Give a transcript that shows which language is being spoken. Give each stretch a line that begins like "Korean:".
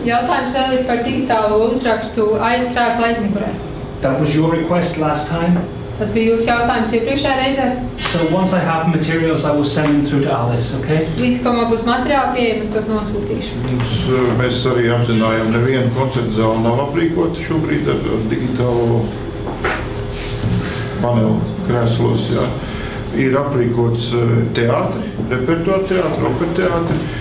Latvian: Jautājums vēl ir par digitālo uzrakstu krēsla aizmugurē.
English: That was your request last time.
Latvian: Tas bija jūsu jautājums iepriekšējā reizē.
English: So once I have materials, I will send them through to Alice, okay?
Latvian: Līdz, ko man būs materiāli pieejami, es tos nosūtīšu. Mēs arī apzinājām, nevienu koncertu zāli nav aprīkota šobrīd ar digitālo panelu krēslos. Jā. Ir aprīkots teātri, repertuāra teātri, opera teātri.